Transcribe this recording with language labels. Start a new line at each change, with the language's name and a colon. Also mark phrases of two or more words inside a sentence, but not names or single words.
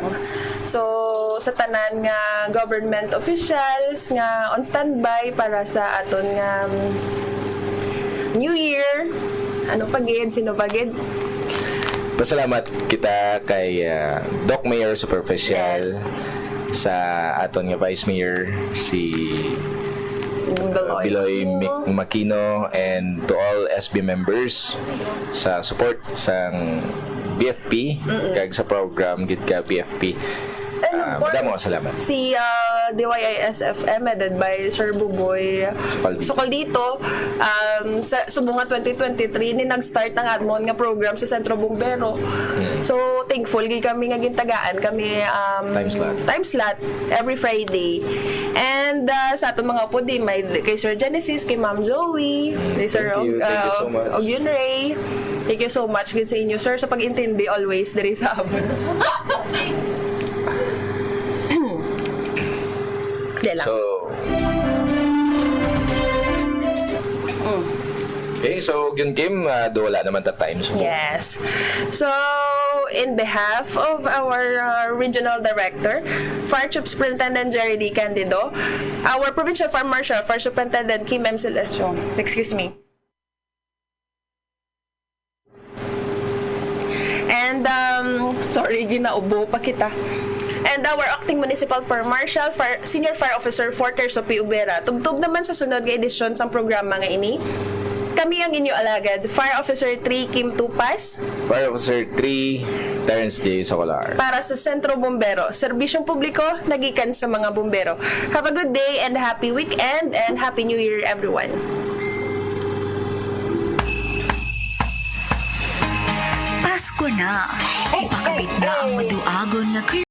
Hiligaynon: So sa tanan nga government officials nga
English: on standby
Hiligaynon: para sa aton nga New Year, sino pagid? Pasalamat kita kay Doc Mayor Superficial, sa aton nga Vice Mayor si Biloy Makino,
English: and to all SB members
Hiligaynon: sa support sang BFP kag sa program gid ka BFP.
English: And of course,
Hiligaynon: salamat. Si DYIS-FM headed by Sir Buboy Socaldito, sa subunga 2023 ni nag-start ng admon nga program sa Sentro Bumbero.
English: So thankful
Hiligaynon: gid kami nga gintagaan kami
English: time slot every Friday.
Hiligaynon: And sa aton mga upod may kay Sir Genesis, kay Ma'am Joey, kay Sir
English: Thank you so much.
Hiligaynon: Ogyun Ray.
English: Thank you so much
Hiligaynon: gid sa inyo sir sa pag-intindi always diri sa amon. Okay, so yun Kim, wala naman ta time.
English: So. Yes. So, in behalf of our Regional Director, Fire Chief Superintendent Jerry D. Cantido, our Provincial Fire Marshal, Fire Superintendent Kim M. Celesio, excuse me. And, sorry,
Hiligaynon: ginaubo pa kita.
English: And our acting municipal fire marshal, senior fire officer Forter Sopi Ubera.
Hiligaynon: Tubtub naman sa sunod nga edisyon sa programa nga ini. Kami ang inyo alagad, Fire Officer 3 Kim Tupas, Fire Officer 3 Terrence J. Socolar. Para sa Sentro Bumbero, serbisyong publiko nagikan sa mga bumbero.
English: Have a good day and happy weekend and Happy New Year everyone.
Hiligaynon: Pasko na. Ipakabit na ang maduagon nga